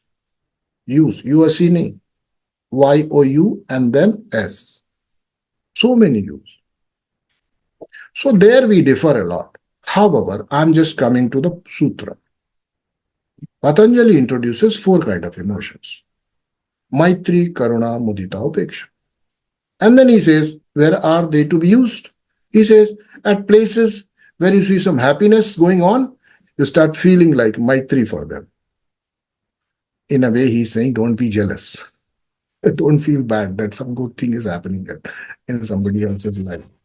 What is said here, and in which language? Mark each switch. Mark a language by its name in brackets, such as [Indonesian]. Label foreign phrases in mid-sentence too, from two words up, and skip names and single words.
[English] U-S-E name. Y-O-U and then S. So many U's. So there we differ a lot. However, I'm just coming to the sutra. Patanjali introduces 4 kinds of emotions. [Sanskrit] Maitrī-karuṇā-muditā-upekṣānāṃ. [English] And then he says, where are they to be used? He says, at places where you see some happiness going on, you start feeling like Maitri for them. In a way, he's saying, don't be jealous. Don't feel bad that some good thing is happening in somebody else's life.